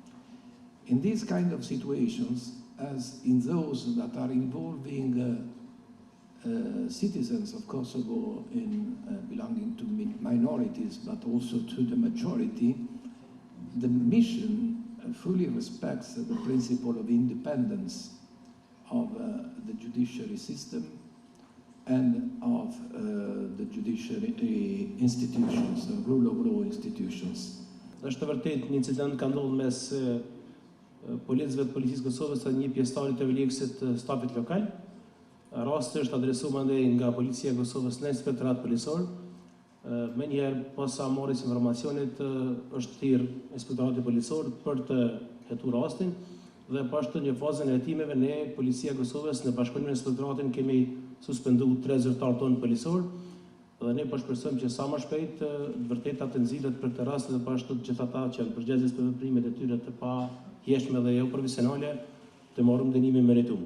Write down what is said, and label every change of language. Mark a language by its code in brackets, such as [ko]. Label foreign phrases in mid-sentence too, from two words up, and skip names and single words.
[en] In these kind of situations, as in those that are involving citizens of Kosovo in belonging to minorities, but also to the majority, the mission fully respects the principle of independence of the judiciary system and of the judiciary institutions, the rule of law institutions. [sq] Është vërtet një incident ka ndodhur mes policëve të policisë Kosovës dhe një pjesëtarit të EULEX-it të stafit lokal. Rasti është adresuar mandej nga policia e Kosovës në inspektorat policor. Më njëherë pas sa morris informacionit është thirrë inspektorati policor për të hetuar rastin dhe pas një fazën e hetimeve ne policia e Kosovës në bashkëpunim me inspektoratin kemi suspenduar 3 zyrtar tonë policor dhe ne shpresojmë që sa më shpejt vërtet të nxilet për këtë rast dhe pashtu të gjithë ata që janë përgjegjës për veprimet e tyre të pajeshme dhe jo profesionale të marrin dënimin meritum.